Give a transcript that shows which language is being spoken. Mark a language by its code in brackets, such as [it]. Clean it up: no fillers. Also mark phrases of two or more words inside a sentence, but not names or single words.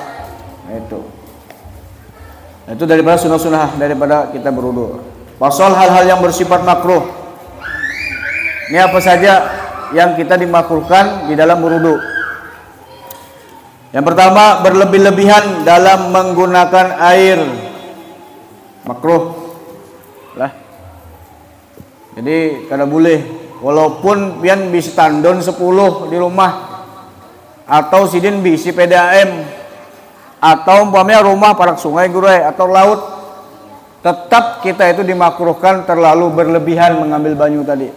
[id] Nah, itu daripada sunnah-sunnah daripada kita berwudu. Pasal hal-hal yang bersifat makruh. Ini apa saja yang kita dimakruhkan di dalam berwudu? Yang pertama, berlebih-lebihan dalam menggunakan air. Makruh lah. [bjn] Jadi kada boleh, walaupun pian bisi tandon 10 di rumah, atau sidin bisi PDAM, atau umpamanya rumah parak sungai gurui atau laut, tetap kita itu dimakruhkan terlalu berlebihan mengambil banyu tadi.